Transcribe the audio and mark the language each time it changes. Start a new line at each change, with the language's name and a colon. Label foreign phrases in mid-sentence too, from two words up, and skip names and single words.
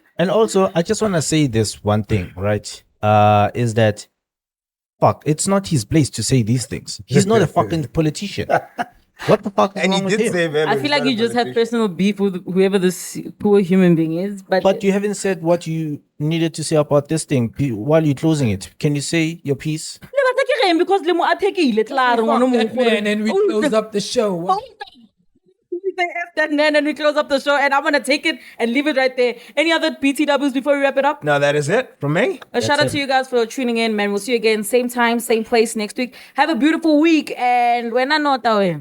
English: And also, I just want to say this one thing, right? Is that, fuck, it's not his place to say these things. He's not a fucking politician. What the fuck is And wrong he with did him? say, very, I feel like you just have personal beef with whoever this poor human being is, But you haven't said what you needed to say about this thing while you're closing it. Can you say your piece?
Tswana: because le mo athekile claro
English: Fuck
Tswana: ngwana mo
English: that man, and we close up the show. We say F that man and we close up the show, and I'm gonna take it and leave it right there. Any other BTWs before we wrap it up? No, that is it from me. A shout out to you guys for tuning in, man. We'll see you again, same time, same place next week. Have a beautiful week, and when I know that